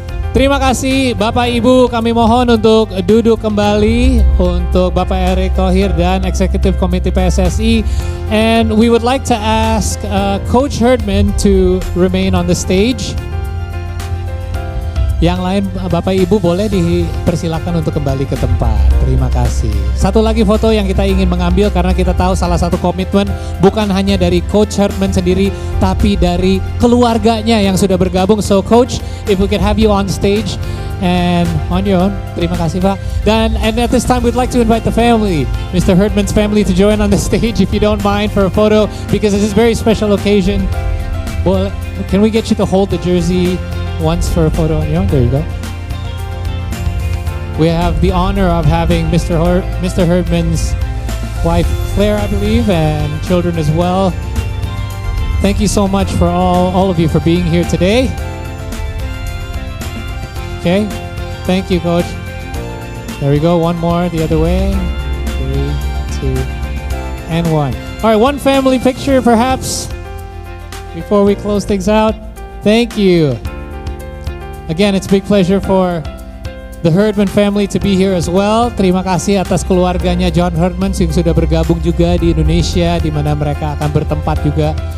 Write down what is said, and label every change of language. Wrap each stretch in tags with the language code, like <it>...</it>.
<id>Terima kasih Bapak Ibu, kami mohon untuk duduk kembali untuk Bapak Erick Thohir dan Eksekutif Komite PSSI.</id> <en>And we would like to ask Coach Herdman to remain on the stage.</en> <id>Yang lain Bapak Ibu boleh dipersilakan untuk kembali ke tempat. Terima kasih. Satu lagi foto yang kita ingin mengambil karena kita tahu salah satu komitmen bukan hanya dari Coach Herdman sendiri tapi dari keluarganya yang sudah bergabung.</id> <en>So Coach, if we could have you on stage and on your own.</en> <id>Terima kasih Pak.</id> <en>And at this time we'd like to invite the family, Mr. Herdman's family, to join on the stage if you don't mind for a photo because this is a very special occasion. Well, can we get you to hold the jersey once for a photo on your own? There you go. We have the honor of having Mr. Herdman's wife Claire, I believe, and children as well. Thank you so much for all of you for being here today. Okay, thank you, Coach. There we go. One more the other way. 3, 2, and 1. All right, one family picture perhaps before we close things out. Thank you. Again, it's a big pleasure for the Herdman family to be here as well.</en> <id>Terima kasih atas keluarganya John Herdman yang sudah bergabung juga di Indonesia, di mana mereka akan bertempat juga.</id>